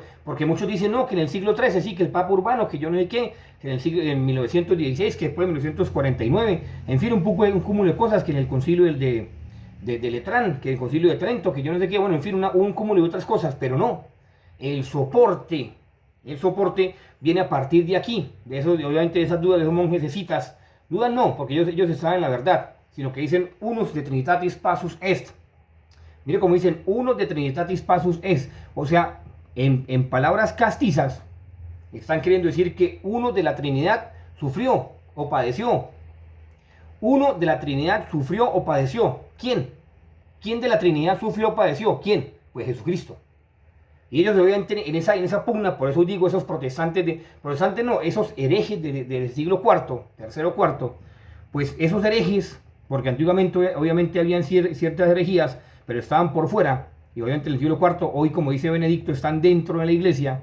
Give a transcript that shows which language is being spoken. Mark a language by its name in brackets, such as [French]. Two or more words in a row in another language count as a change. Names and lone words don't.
[Spanish] Porque muchos dicen, no, que en el siglo XIII, sí, que el Papa Urbano, que yo no sé qué, que en 1916, que después en 1949, en fin, un cúmulo de cosas, que en el concilio de Letrán, que en el concilio de Trento, que yo no sé qué, bueno, en fin, un cúmulo de otras cosas, pero no, el soporte viene a partir de aquí, de eso, obviamente de esas dudas de esos monjes escitas, dudas no, porque ellos saben la verdad, sino que dicen [Latin] unus de Trinitatis passus est. [Spanish] Mire cómo dicen, [Latin] uno de Trinitatis passus est. [Spanish] O sea, en palabras castizas, están queriendo decir que uno de la Trinidad sufrió o padeció. Uno de la Trinidad sufrió o padeció. ¿Quién? ¿Quién de la Trinidad sufrió o padeció? ¿Quién? Pues Jesucristo. Y ellos obviamente en esa pugna, por eso digo, esos protestantes no, esos herejes del siglo IV, tercero, cuarto, pues esos herejes porque antiguamente obviamente habían ciertas herejías, pero estaban por fuera, y obviamente en el siglo IV, hoy como dice Benedicto, están dentro de la iglesia.